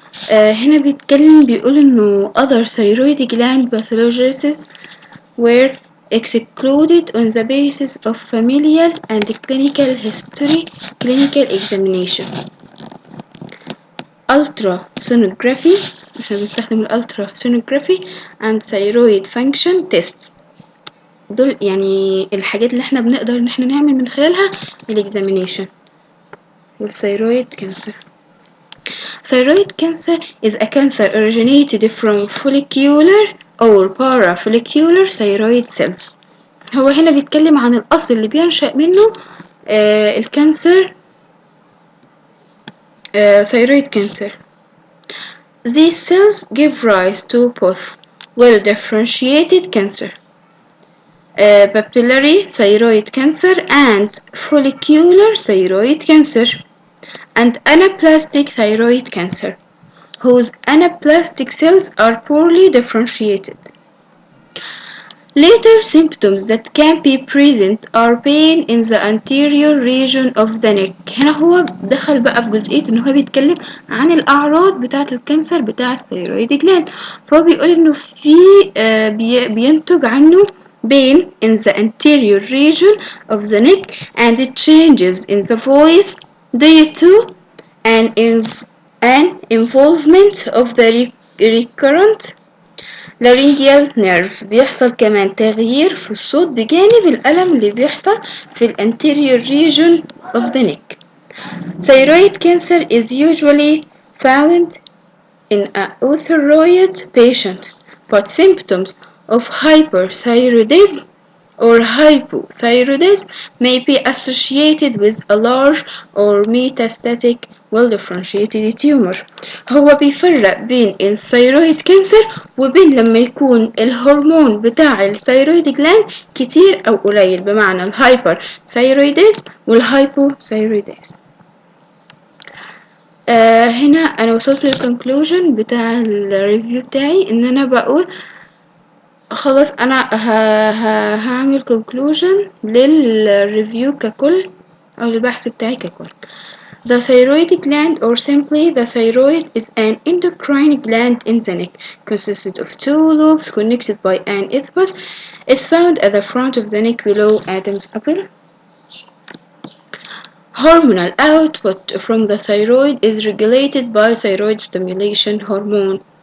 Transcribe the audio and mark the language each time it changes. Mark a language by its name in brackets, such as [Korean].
[Arabic] هنا بيقول إنه [English] other thyroid gland pathologies were excluded on the basis of familial and clinical history clinical examination. ultrasonography، [Arabic] احنا بنستخدم الالتراسونوجرافي [English] and thyroid function tests. [Arabic] دول يعني الحاجات اللي احنا بنقدر ان احنا نعمل من خلالها الاكزامينيشن والثيرويد كانسر. [English] Thyroid cancer is a cancer originated from follicular or parafollicular thyroid cells. [Arabic] هو هنا بيتكلم عن الأصل اللي بينشأ منه الكانسر thyroid cancer. [English] These cells give rise to both well-differentiated cancer, papillary thyroid cancer and follicular thyroid cancer, and anaplastic thyroid cancer, whose anaplastic cells are poorly differentiated. Later symptoms that can be present are pain in the anterior region of the neck. [Arabic] هنا هو دخل بقى في جزئية إن هو بيتكلم عن الأعراض بتاعة الكانسر بتاع الثيرويد جلاند، فهو بيقول إنه في بينتج عنه [English] pain in the anterior region of the neck and it changes in the voice due to an involvement of the recurrent laryngeal nerve. [Arabic] بيحصل كمان تغيير في الصوت بجانب الألم اللي بيحصل في [English] anterior region of the neck. Thyroid cancer is usually found in a euthyroid patient, but symptoms of hyperthyroidism or hypothyroidism may be associated with a large or metastatic well-differentiated tumor. [Arabic] هو بيفرق بين الثيرويد كانسر وبين لما يكون الهرمون بتاع الثيرويد جلاند كتير أو قليل، بمعنى الهايبر ثيرويديزم والهايبوثيرويديزم. هنا أنا وصلت للكونكلوجن بتاع الريفيو بتاعي، إن أنا بقول خلاص أنا هعمل conclusion للريفيو ككل أو البحث بتاعي ككل. [English] The thyroid gland, or simply the thyroid, is an endocrine gland in the neck, consisted of two lobes connected by an isthmus. Is found at the front of the neck below Adam's apple. Hormonal output from the thyroid is regulated by thyroid stimulation hormone.